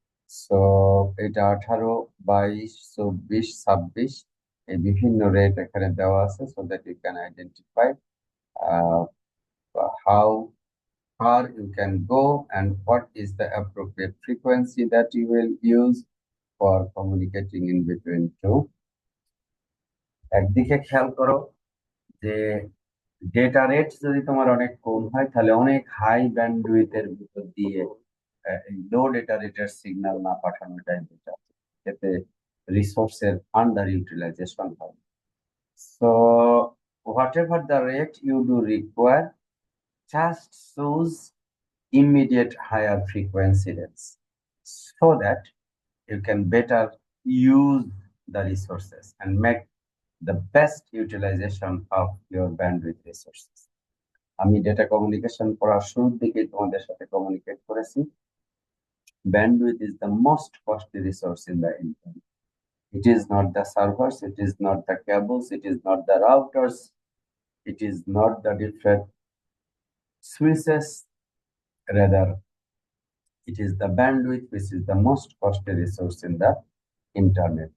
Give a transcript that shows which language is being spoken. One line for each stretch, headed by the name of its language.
Bangla: So এটা 18, 22, 24, 26 এই বিভিন্ন রেট এখানে দেওয়া আছে,
English: So that you can identify how far you can go and what is the appropriate frequency that you will use for communicating in between two.
Bangla: একদিকে খেয়াল করো যে ডেটা রেট যদি তোমার অনেক কম হয় তাহলে অনেক হাই ব্যান্ডউইথের ভিতর দিয়ে লো ডেটা রেটের সিগন্যাল না পাঠানোটাই বেটার, এতে রিসোর্সের আন্ডার ইউটিলাইজেশন হয়।
English: So whatever the rate you do require, just choose immediate higher frequency rates so that you can better use the resources and make the best utilization of your bandwidth resources.
Bangla: আমি data communication পড়ার শুরুর দিকে তোমাদের সাথে communicate করেছি,
English: bandwidth is the most costly resource in the internet. It is not the servers, it is not the cables, it is not the routers, it is not the different switches, rather it is the bandwidth which is the most costly resource in the internet.